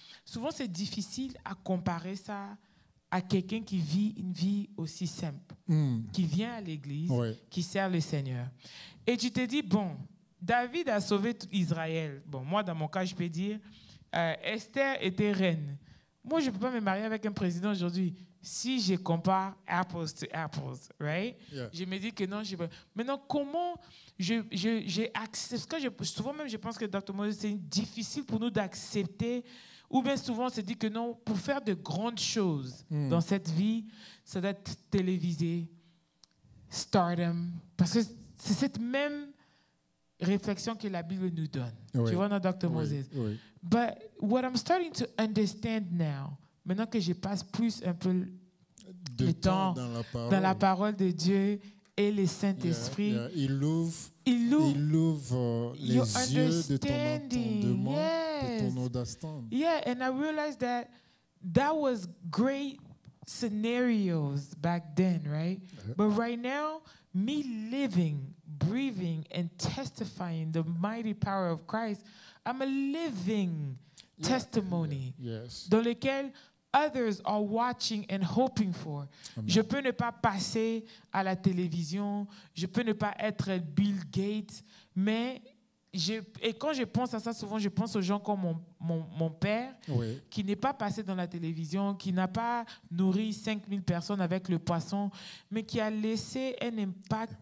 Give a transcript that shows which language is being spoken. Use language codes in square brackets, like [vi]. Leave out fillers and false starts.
[fr] Souvent, c'est difficile à comparer ça à quelqu'un qui vit une vie aussi simple, qui vient à l'église, Oui. qui sert le Seigneur. Et tu te dis, bon, David a sauvé tout Israël. Bon, moi, dans mon cas, je peux dire, Esther était reine. Moi, je ne peux pas me marier avec un président aujourd'hui. Si je compare [en] apples to apples, right? Yeah. [fr] Je me dis que non, je peux. Maintenant, comment j'ai accepté, souvent même, je pense que Dr. Moses, c'est difficile pour nous d'accepter, ou bien souvent, on se dit que non, pour faire de grandes choses dans cette vie, ça doit être télévisé, stardom, parce que c'est cette même réflexion que la Bible nous donne. Oui. Tu vois, non, Dr. Moses? Oui. [en] But what I'm starting to understand now, [fr] maintenant que je passe plus un peu De le temps dans la parole de Dieu et le Saint-Esprit, Il ouvre les [en] your [fr] yeux de ton [en] understanding. [fr] entendement, [en] Yes. [fr] de ton understanding. [en] Yeah, and I realized that was great scenarios back then, right? But right now, me living, breathing, and testifying the mighty power of Christ, I'm a living testimony Yes. [fr] dans lequel [en] others are watching and hoping for. Amen. [fr] Je peux ne pas passer à la télévision, je peux ne pas être Bill Gates, mais et quand je pense à ça, souvent je pense aux gens comme mon père, Oui. qui n'est pas passé dans la télévision, qui n'a pas nourri 5000 personnes avec le poisson, mais qui a laissé un impact,